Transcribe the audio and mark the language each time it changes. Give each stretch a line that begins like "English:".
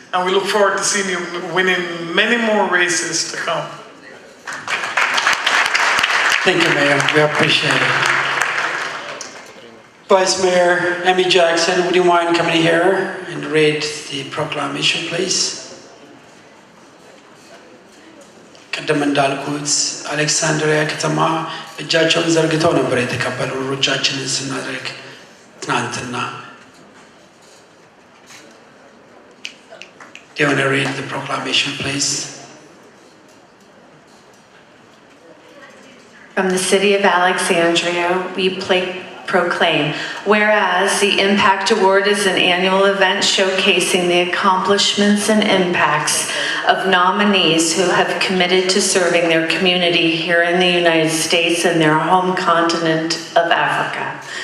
English: And we look forward to seeing you winning many more races to come. Thank you, Mayor. We appreciate it. Vice Mayor Amy Jackson, would you mind coming here and read the proclamation, please?
Amharic: ቀደም እንዳልኩት አሌክሳንድሪያ ከተማ እጃቸውን ዘርግተው ነበር የተቀበሉ ሩጫችንን ስናደርግ ትናንትና።
English: Do you want to read the proclamation, please? From the city of Alexandria, we proclaim, whereas the Impact Award is an annual event showcasing the accomplishments and impacts of nominees who have committed to serving their community here in the United States and their home continent of Africa.